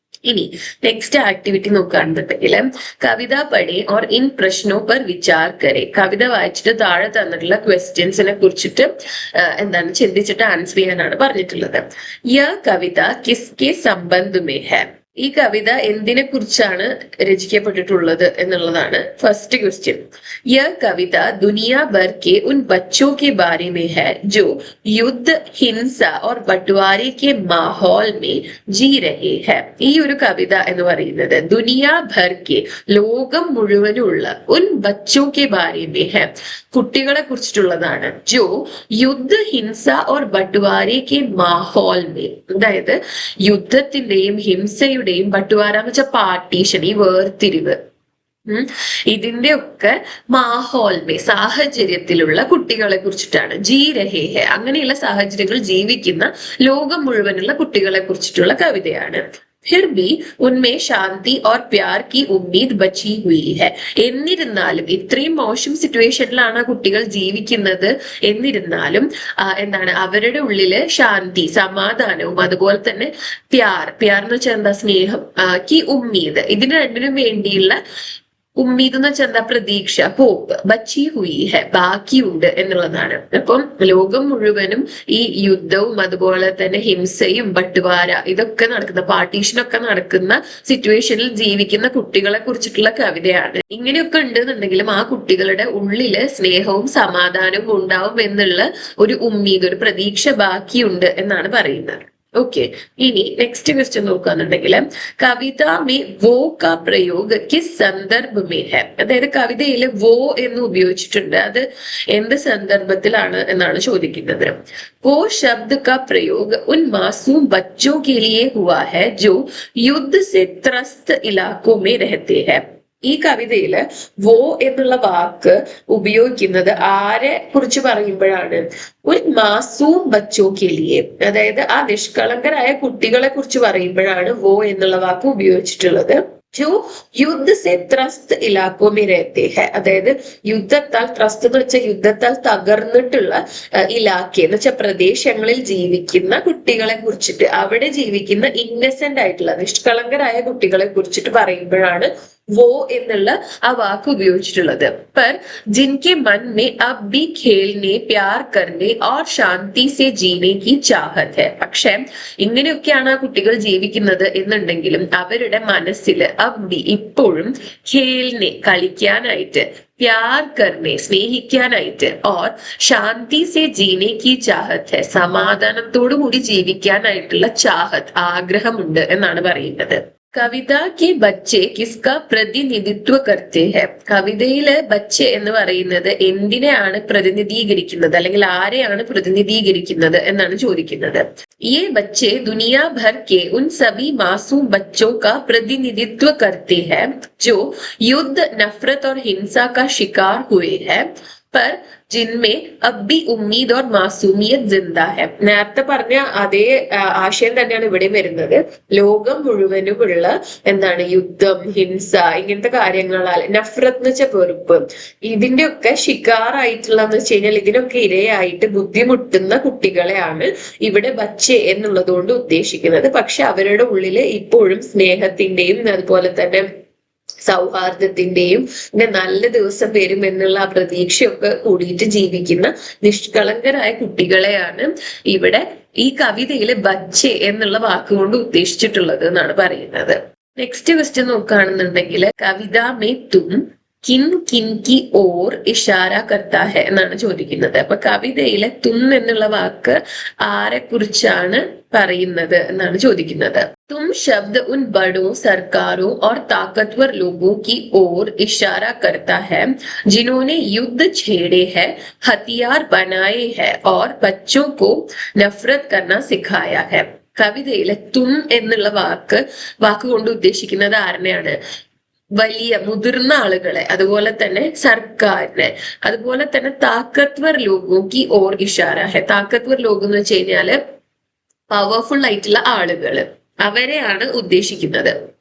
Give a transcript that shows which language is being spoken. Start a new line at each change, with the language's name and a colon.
Malayalam: ഇനി next activity നോക്കുകയാണെന്നുണ്ടെങ്കിൽ
Hindi: കവിത പഠേ or in പ്രശ്നോ പർ വിചാർ കരെ.
Malayalam: കവിത വായിച്ചിട്ട് താഴെ തന്നിട്ടുള്ള ക്വസ്റ്റ്യൻസിനെ കുറിച്ചിട്ട് എന്താണ് ചിന്തിച്ചിട്ട് ആൻസർ ചെയ്യാനാണ് പറഞ്ഞിട്ടുള്ളത്.
Hindi: യ കവിത കിസ്കെ സംബന്ധ് മേ ഹൈ.
Malayalam: ഈ കവിത എന്തിനെ കുറിച്ചാണ് രചിക്കപ്പെട്ടിട്ടുള്ളത് എന്നുള്ളതാണ് ഫസ്റ്റ് ക്വസ്റ്റ്യൻ.
Hindi: യह कविता दुनिया भर के उन बच्चों के बारे में है जो युद्ध, हिंसा और बंटवारे के माहौल में जी रहे हैं.
Malayalam: ഈ ഒരു കവിത എന്ന് പറയുന്നത്
Hindi: ദുനിയാ ഭർ കെ
Malayalam: ലോകം മുഴുവനുള്ള
Hindi: ഉൻ ബച്ചോ കെ ബാരെ മേ ഹൈ
Malayalam: കുട്ടികളെ കുറിച്ചിട്ടുള്ളതാണ്.
Hindi: ജോ യുദ്ധ, ഹിംസ ഓർ ബട്ടുവാരെ കെ മാഹോൽ മേ,
Malayalam: അതായത് യുദ്ധത്തിന്റെയും ഹിംസയുടെയും ബട്ടുവാര എന്ന് വെച്ചാൽ പാർട്ടീഷൻ, ഈ വേർതിരിവ്, ഇതിന്റെ ഒക്കെ മാഹോൽമേ സാഹചര്യത്തിലുള്ള കുട്ടികളെ കുറിച്ചിട്ടാണ്.
Hindi: ജീ രഹേ ഹെ
Malayalam: അങ്ങനെയുള്ള സാഹചര്യങ്ങൾ ജീവിക്കുന്ന ലോകം മുഴുവനുള്ള കുട്ടികളെ കുറിച്ചിട്ടുള്ള കവിതയാണ്.
Hindi: फिर भी उनमें शांति और प्यार की उम्मीद बची हुई है.
Malayalam: എന്നിരുന്നാലും ഇത്രയും മോശം സിറ്റുവേഷനിലാണ് കുട്ടികൾ ജീവിക്കുന്നത്, എന്നിരുന്നാലും എന്താണ് അവരുടെ ഉള്ളില് ശാന്തി, സമാധാനവും അതുപോലെ തന്നെ പ്യാർ എന്ന് വെച്ചാൽ എന്താ, സ്നേഹം, കി ഉമ്മീദ്, ഇതിന് രണ്ടിനും വേണ്ടിയുള്ള ഉമ്മീദ് എന്ന് വെച്ചാൽ എന്താ, പ്രതീക്ഷ, ഹോപ്പ്,
Hindi: ബച്ചി ഹുയി ഹെ
Malayalam: ബാക്കിയുണ്ട് എന്നുള്ളതാണ്. അപ്പം ലോകം മുഴുവനും ഈ യുദ്ധവും അതുപോലെ തന്നെ ഹിംസയും ബട്ടുവാര ഇതൊക്കെ നടക്കുന്ന, പാർട്ടീഷനൊക്കെ നടക്കുന്ന സിറ്റുവേഷനിൽ ജീവിക്കുന്ന കുട്ടികളെ കുറിച്ചിട്ടുള്ള കവിതയാണ്. ഇങ്ങനെയൊക്കെ ഉണ്ടെന്നുണ്ടെങ്കിലും ആ കുട്ടികളുടെ ഉള്ളില് സ്നേഹവും സമാധാനവും ഉണ്ടാവും എന്നുള്ള ഒരു ഉമ്മീദ്, ഒരു പ്രതീക്ഷ ബാക്കിയുണ്ട് എന്നാണ് പറയുന്നത്. ഓക്കെ, ഇനി നെക്സ്റ്റ് ക്വസ്റ്റ്യൻ നോക്കുകയാണെന്നുണ്ടെങ്കിൽ
Hindi: കവിത മേ വോ കാ പ്രയോഗ കിസ് സന്ദർഭ മേ ഹെ,
Malayalam: അതായത് കവിതയിൽ വോ എന്ന് ഉപയോഗിച്ചിട്ടുണ്ട്, അത് എന്ത് സന്ദർഭത്തിലാണ് എന്നാണ് ചോദിക്കുന്നത്.
Hindi: वो शब्द का प्रयोग उन मासूम बच्चों के लिए हुआ है जो युद्ध से त्रस्त इलाकों में रहते हैं.
Malayalam: ഈ കവിതയില് വോ എന്നുള്ള വാക്ക് ഉപയോഗിക്കുന്നത് ആരെ കുറിച്ച് പറയുമ്പോഴാണ്, ഒരു
Hindi: മാസൂം ബച്ചോ കെ ലിയെ,
Malayalam: അതായത് ആ നിഷ്കളങ്കരായ കുട്ടികളെ കുറിച്ച് പറയുമ്പോഴാണ് വോ എന്നുള്ള വാക്ക് ഉപയോഗിച്ചിട്ടുള്ളത്.
Hindi: जो युद्ध से त्रस्त इलाकों में रहते हैं,
Malayalam: അതായത് യുദ്ധത്താൽ, ത്രസ്ത് എന്ന് വെച്ചാൽ യുദ്ധത്താൽ തകർന്നിട്ടുള്ള ഇലാക്ക എന്ന് വെച്ചാൽ പ്രദേശങ്ങളിൽ ജീവിക്കുന്ന കുട്ടികളെ കുറിച്ചിട്ട്, അവിടെ ജീവിക്കുന്ന ഇന്നസെന്റ് ആയിട്ടുള്ള നിഷ്കളങ്കരായ കുട്ടികളെ കുറിച്ചിട്ട് പറയുമ്പോഴാണ് വോ എന്നുള്ള ആ വാക്ക് ഉപയോഗിച്ചിട്ടുള്ളത്.
Hindi: पर जिनके मन में अब भी खेलने, प्यार करने और शांति से जीने की चाहत है.
Malayalam: പക്ഷെ ഇങ്ങനെയൊക്കെയാണ് ആ കുട്ടികൾ ജീവിക്കുന്നത് എന്നുണ്ടെങ്കിലും അവരുടെ മനസ്സിൽ അബ്ബി ഇപ്പോഴും ഖേൽനെ കളിക്കാനായിട്ട്,
Hindi: പ്യാർ കർനെ
Malayalam: സ്നേഹിക്കാനായിട്ട്,
Hindi: ഓർ ശാന്തി സെ ജീനെ കി ചാഹത്ത് ഹെ
Malayalam: സമാധാനത്തോടു കൂടി ജീവിക്കാനായിട്ടുള്ള ചാഹത്ത്, ആഗ്രഹമുണ്ട് എന്നാണ് പറയുന്നത്.
Hindi: കവിത കെ ബच्चे കിസ്കാ പ്രതിനിധിത്വ കർത്തെ ഹെ.
Malayalam: കവിതയില് ബच्चे എന്ന് പറയുന്നത് എന്തിനെയാണ് പ്രതിനിധീകരിക്കുന്നത്, അല്ലെങ്കിൽ ആരെയാണ് പ്രതിനിധീകരിക്കുന്നത് എന്നാണ് ചോദിക്കുന്നത്.
Hindi: ये बच्चे दुनिया भर के उन सभी मासूम बच्चों का प्रतिनिधित्व करते हैं जो युद्ध, नफरत और हिंसा का शिकार हुए हैं पर जिनमें अब भी उम्मीद और मासूमियत जिंदा है.
Malayalam: നേരത്തെ പറഞ്ഞ അതേ ആശയം തന്നെയാണ് ഇവിടെ വരുന്നത്. ലോകം മുഴുവനുമുള്ള എന്താണ് യുദ്ധം, ഹിംസ, ഇങ്ങനത്തെ കാര്യങ്ങളാൽ, നഫ്രത്ത് എന്ന് വെച്ച വെറുപ്പ്, ഇതിന്റെ ഒക്കെ ഷിക്കാറായിട്ടുള്ളതെന്ന് വെച്ച് കഴിഞ്ഞാൽ ഇതിനൊക്കെ ഇരയായിട്ട് ബുദ്ധിമുട്ടുന്ന കുട്ടികളെയാണ് ഇവിടെ ബच्चे എന്നുള്ളത് കൊണ്ട് ഉദ്ദേശിക്കുന്നത്. പക്ഷെ അവരുടെ ഉള്ളില് ഇപ്പോഴും സ്നേഹത്തിന്റെയും അതുപോലെ തന്നെ സൗഹാർദ്ദത്തിന്റെയും നല്ല ദിവസം വരും എന്നുള്ള ആ പ്രതീക്ഷയൊക്കെ കൂടിയിട്ട് ജീവിക്കുന്ന നിഷ്കളങ്കരായ കുട്ടികളെയാണ് ഇവിടെ ഈ കവിതയില് ബच्चे എന്നുള്ള വാക്കുകൊണ്ട് ഉദ്ദേശിച്ചിട്ടുള്ളത് എന്നാണ് പറയുന്നത്. നെക്സ്റ്റ് ക്വസ്റ്റ്യൻ നോക്കുകയാണെന്നുണ്ടെങ്കിൽ
Hindi: കവിത മേ തും കിൻ കിൻ കി ഓർ ഇഷാര കർത്താ ഹെ
Malayalam: എന്നാണ് ചോദിക്കുന്നത്. അപ്പൊ കവിതയിലെ തും എന്നുള്ള വാക്ക് ആരെ കുറിച്ചാണ് പറയുന്നത് എന്നാണ് ചോദിക്കുന്നത്.
Hindi: തും ശബ്ദ ഉൻ ബഡോ സർക്കാരോ और ताकतवर लोगों की ओर इशारा करता है जिन्होंने युद्ध छेड़े हैं, हथियार बनाए हैं और बच्चों को नफरत करना सिखाया है.
Malayalam: കവിതയിലെ തും എന്നുള്ള വാക്കുകൊണ്ട് ഉദ്ദേശിക്കുന്നത് ആരെയാണ്? വലിയ മുതിർന്ന ആളുകളെ, അതുപോലെ തന്നെ സർക്കാരിനെ, അതുപോലെ തന്നെ
Hindi: താക്കത്വർ ലോഗോ കി ഓർ ഇഷാര ഹെ.
Malayalam: താക്കത്വർ ലോകം എന്ന് വെച്ച് കഴിഞ്ഞാല് പവർഫുൾ ആയിട്ടുള്ള ആളുകള്, അവരെയാണ് ഉദ്ദേശിക്കുന്നത്.